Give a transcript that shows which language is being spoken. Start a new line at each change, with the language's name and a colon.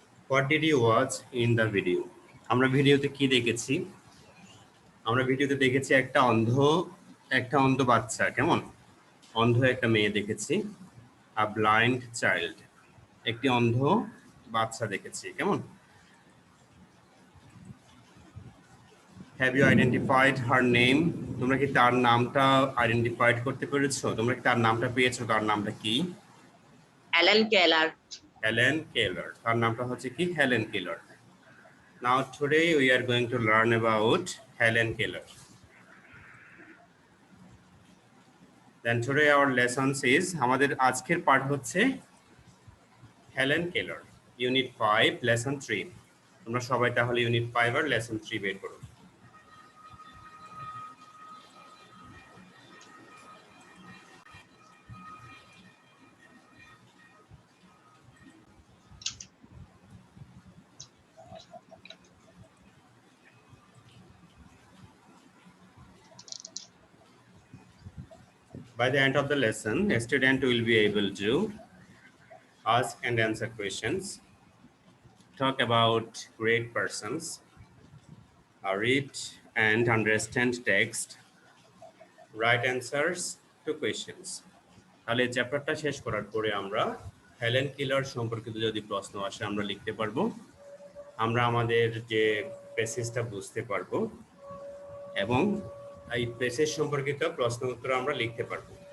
English: What did you watch in the video?
Bangla: আমরা ভিডিওতে কি দেখেছি? আমরা ভিডিওতে দেখেছি একটা অন্ধ বাচ্চা, কেমন অন্ধ একটা মেয়ে দেখেছি।
English: a blind child,
Bangla: একটি অন্ধ বাচ্চা দেখেছি, কেমন।
English: Have you identified her name?
Bangla: তোমরা কি তার নামটা আইডেন্টিফাইড করতে পেরেছো? তোমরা কি তার নামটা পেয়েছো? তার নামটা কি?
English: Helen Keller.
Bangla: Helen Keller. তার নামটা হচ্ছে কি? Helen Keller.
English: Now today we are going to learn about Helen Keller. Then today our lessons is,
Bangla: আমাদের আজকের পাঠ হচ্ছে হেলেন কেলার, ইউনিট 5 লেসন 3। তোমরা সবাই তাহলে ইউনিট 5 আর লেসন 3 বের করো।
English: By the end of the lesson, a student will be able to ask and answer questions, talk about great persons, read and understand text, write answers to questions.
Bangla: তাহলে এই চ্যাপ্টারটা শেষ করার পরে আমরা হেলেন কেলার সম্পর্কিত যদি প্রশ্ন আসে আমরা লিখতে পারবো, আমরা আমাদের যে প্যাসেজটা বুঝতে পারবো এবং এই প্যাসেজ সম্পর্কিত প্রশ্ন উত্তর আমরা লিখতে পারবো।